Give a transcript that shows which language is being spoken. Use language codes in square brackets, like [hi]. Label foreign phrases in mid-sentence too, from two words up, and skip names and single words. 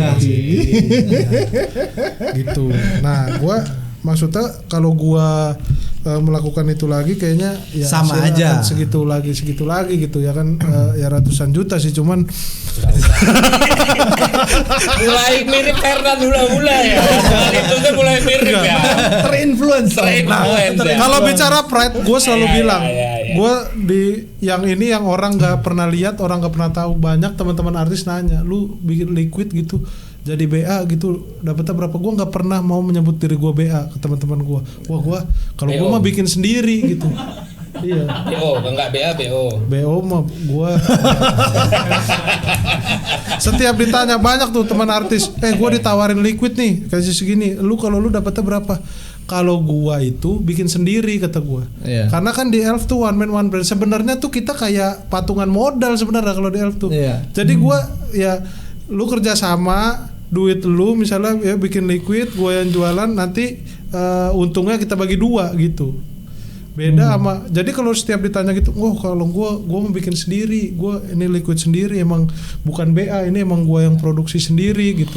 [id] Mbak Siti. Iya. Gitu. Nah, gua maksudnya kalau gua melakukan itu lagi kayaknya ya sama hasilnya aja akan segitu lagi gitu ya kan. Ya ratusan juta sih, cuman mulai mirip Fernan hula-hula ya. Itu kan mulai mirip ya. Terinfluence. kalau bicara pride gue selalu Iya, bilang iya. gue di yang ini yang orang nggak pernah lihat, orang nggak pernah tahu. Banyak teman-teman artis nanya, lu bikin liquid gitu jadi BA gitu dapetnya berapa? Gue nggak pernah mau menyebut diri gue BA ke teman-teman gue. Wah gue kalau gue mah bikin sendiri gitu. Iya. BO, enggak BA, BO. BO mah gue setiap ditanya banyak tuh teman artis, gue ditawarin liquid nih kasih segini, lu kalau lu dapetnya berapa? Kalau gua itu bikin sendiri kata gua. Iya. Karena kan di Elf tuh [en] one man one brand. [id] Sebenarnya tuh kita kayak patungan modal sebenarnya kalau di Elf tuh. Iya. Jadi gua ya lu kerja sama, duit lu misalnya ya bikin liquid, gua yang jualan, nanti untungnya kita bagi 2 gitu. Beda sama, jadi kalau setiap ditanya gitu, kalau gua mau bikin sendiri, gua ini liquid sendiri, emang bukan BA, ini emang gua yang produksi sendiri gitu.